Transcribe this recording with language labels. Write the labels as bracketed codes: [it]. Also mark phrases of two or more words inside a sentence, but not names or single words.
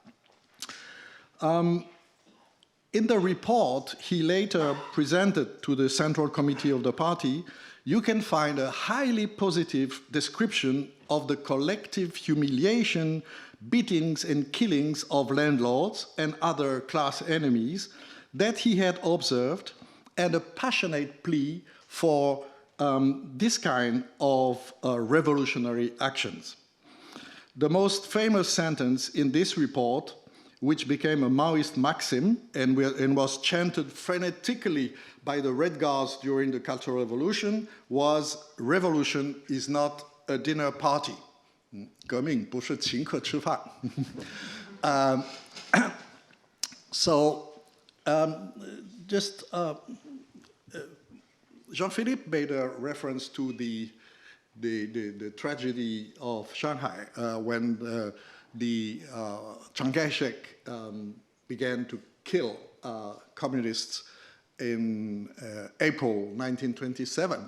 [en] In the report he later presented to the Central Committee of the party, you can find a highly positive description of the collective humiliation, beatings and killings of landlords and other class enemies that he had observed, and a passionate plea for this kind of revolutionary actions. The most famous sentence in this report, which became a Maoist maxim and was chanted frenetically by the Red Guards during the Cultural Revolution, was "Revolution is not a dinner party." [zh] 革命不是请客吃饭. [en] Jean-Philippe made a reference to the tragedy of Shanghai when Chiang Kai-shek began to kill communists in April 1927.